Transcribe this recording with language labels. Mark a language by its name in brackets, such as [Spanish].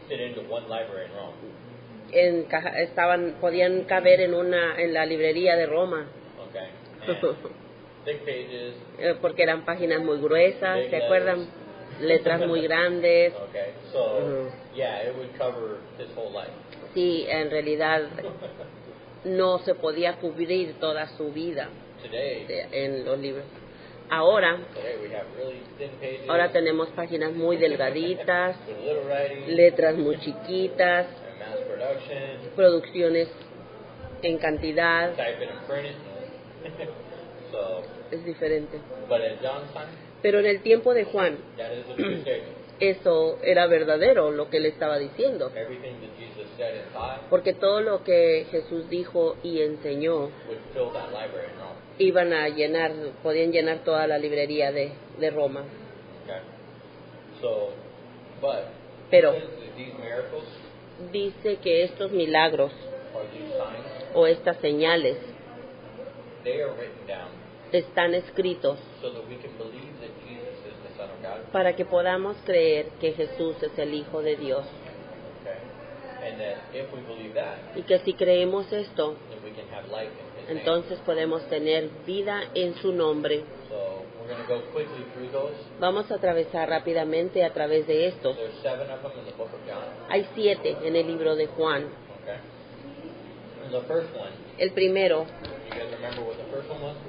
[English] fit into one library in Rome. [Spanish] podían caber en la librería de Roma. [English] Okay, and thick pages. [Spanish] Porque eran páginas muy gruesas, ¿se acuerdan? Letras muy grandes. [English] Okay, so yeah, it would cover his whole life. [Spanish] Sí, en realidad no se podía cubrir toda su vida [English] Today [Spanish] en los libros. Ahora [English] we have really thin pages. [Spanish] Ahora tenemos páginas muy delgaditas, [English] with little writing, [Spanish] letras muy chiquitas, [English] and mass production. [Spanish] producciones en cantidad. [English] Type it and print it. So, [Spanish] Es diferente. [English] but at John's time, [Spanish] Pero en el tiempo de Juan, [English] that is a true statement. [Spanish] eso era verdadero lo que él estaba diciendo. [English] Everything that Jesus said and taught [Spanish] Porque todo lo que Jesús dijo y enseñó [English] would fill that library in Rome. [Spanish] iban a podían llenar toda la librería de Roma. [English] Okay. So, but [Spanish] Pero [English] it says that these miracles [Spanish] dice que estos milagros [English] or these signs, [Spanish] o estas señales [English] they are written down [Spanish] están escritos [English] so that we can believe that Jesus is the Son of God. [Spanish] para que podamos creer que Jesús es el Hijo de Dios. [English] Okay. And that if we believe that, [Spanish] Y que si creemos esto, [English] then we can have life in His name. [Spanish] entonces podemos tener vida en su nombre. [English] So we're going to go quickly through those. [Spanish] Vamos a atravesar rápidamente a través de estos. [English] There's 7 of them in the book of John. [Spanish] Hay 7 en el libro de Juan. [English] Okay. The first one, [Spanish] El primero, [English] you guys remember what the first one was?